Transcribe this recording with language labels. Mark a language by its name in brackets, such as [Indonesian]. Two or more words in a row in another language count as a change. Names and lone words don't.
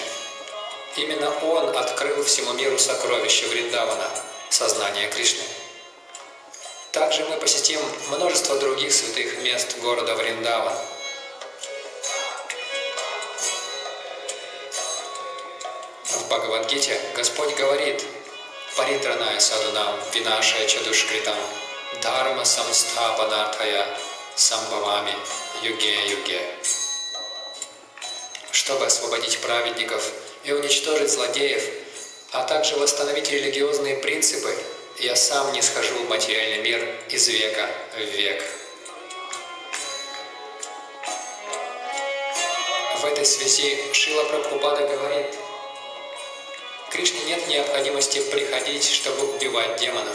[Russian] Именно он открыл всему миру сокровища Вриндавана, сознание Кришны. Также мы посетим множество других святых мест города Вриндаван. В Бхагавад-гите Господь говорит: [Sanskrit] «परित्राणाय साधूनां विनाशाय चदुष्कृताम् धर्म संस्थापनार्थाय सम्भवामि युगे-युगे». [Russian] Чтобы освободить праведников и уничтожить злодеев, а также восстановить религиозные принципы, я сам не схожу в материальный мир из века в век. В этой связи Шрила Прабхупада говорит: Кришне нет необходимости приходить, чтобы убивать демонов.